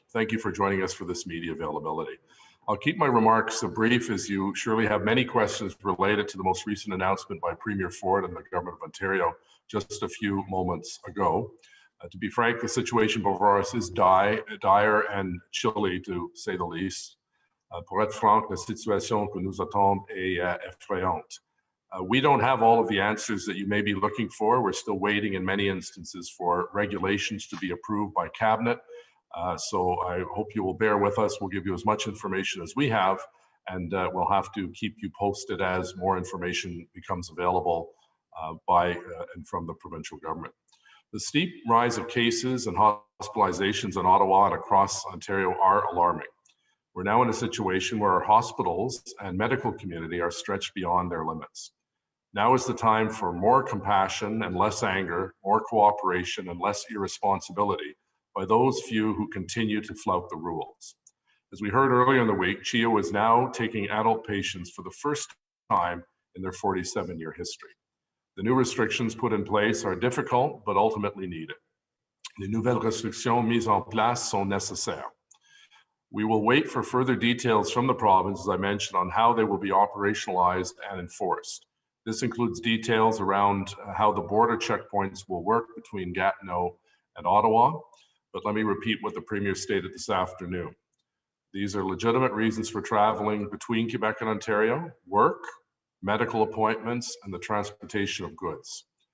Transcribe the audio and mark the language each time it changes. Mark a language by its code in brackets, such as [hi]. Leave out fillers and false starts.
[en] Thank you for joining us for this media availability. I'll keep my remarks brief, as you surely have many questions related to the most recent announcement by Premier Ford and the Government of Ontario just a few moments ago. To be frank, the situation before us is dire and chilly, to say the least. [fr] Pour être franc, la situation que nous attend est effrayante. [en] We don't have all of the answers that you may be looking for. We're still waiting in many instances for regulations to be approved by Cabinet. So I hope you will bear with us. We'll give you as much information as we have, and we'll have to keep you posted as more information becomes available by and from the provincial government. The steep rise of cases and hospitalizations in Ottawa and across Ontario are alarming. We're now in a situation where our hospitals and medical community are stretched beyond their limits. Now is the time for more compassion and less anger, more cooperation and less irresponsibility by those few who continue to flout the rules. As we heard earlier in the week, CHEO is now taking adult patients for the first time in their 47-year history. The new restrictions put in place are difficult, but ultimately needed. [fr] Les nouvelles restrictions mises en place sont nécessaires. [en] We will wait for further details from the province, as I mentioned, on how they will be operationalized and enforced. This includes details around how the border checkpoints will work between Gatineau and Ottawa. But let me repeat what the Premier stated this afternoon. These are legitimate reasons for traveling between Quebec and Ontario: work, medical appointments, and the transportation of goods.